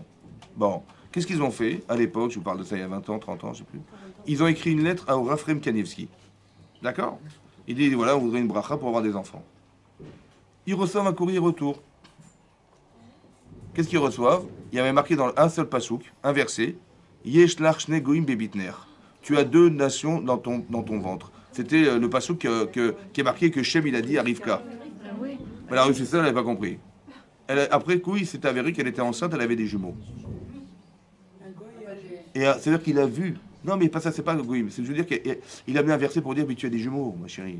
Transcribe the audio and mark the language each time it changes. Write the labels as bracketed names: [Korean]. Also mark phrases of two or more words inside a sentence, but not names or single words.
[French] Bon, qu'est-ce qu'ils ont fait à l'époque? Je vous parle de ça il y a 20 ans, 30 ans, je ne sais plus. Ils ont écrit une lettre à Raphaël Kanievski. D'accord? Il dit, voilà, on voudrait une bracha pour avoir des enfants. Ils reçoivent un courrier retour. Qu'est-ce qu'ils reçoivent? Il y avait marqué dans un seul pasouk, un verset, [Hebrew] יש לך שני גויים בבטנך. [French] Tu as deux nations dans ton ventre. C'était le pasouk qui est marqué que Shem il a dit à Rivka. Mais la Russie, elle n'avait pas compris. Après coup, il s'est avéré qu'elle était enceinte, elle avait des jumeaux. Et c'est-à-dire qu'il a vu. Non, mais pas ça, c'est pas le goïm. Je veux dire qu'il a mis un verset pour dire, mais tu as des jumeaux, ma chérie.